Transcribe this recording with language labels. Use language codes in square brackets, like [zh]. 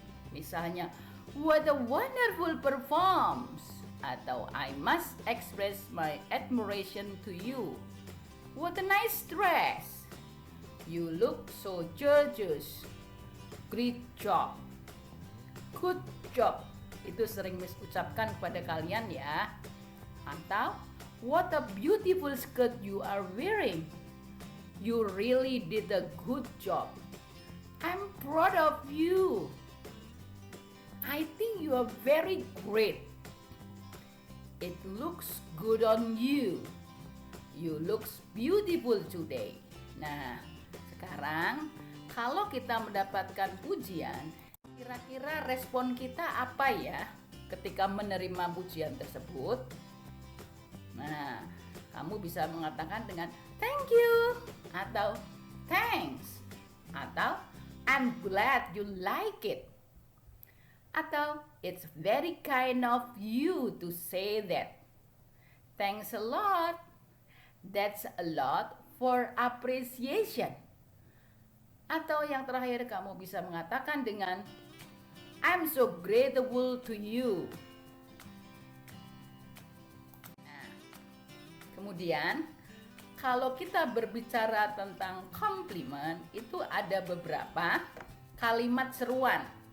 [en] Misalnya, what a wonderful performance, atau I must express my admiration to you. What a nice dress. You look so gorgeous. Great job. Good job. [id] Itu sering Miss ucapkan pada kalian ya. [en] Atau what a beautiful skirt you are wearing. You really did a good job. I'm proud of you. I think you are very great. It looks good on you. You looks beautiful today. [id] Nah, sekarang kalau kita mendapatkan pujian, kira-kira respon kita apa ya ketika menerima pujian tersebut? Nah, kamu bisa mengatakan dengan thank you atau thanks atau [en] I'm glad you like it [id] atau [en] it's very kind of you to say that. Thanks a lot. That's a lot for appreciation. [id] Atau yang terakhir kamu bisa mengatakan dengan [en] I'm so grateful to you. [id] Nah, kemudian kalau kita berbicara tentang compliment, itu ada beberapa kalimat seruan.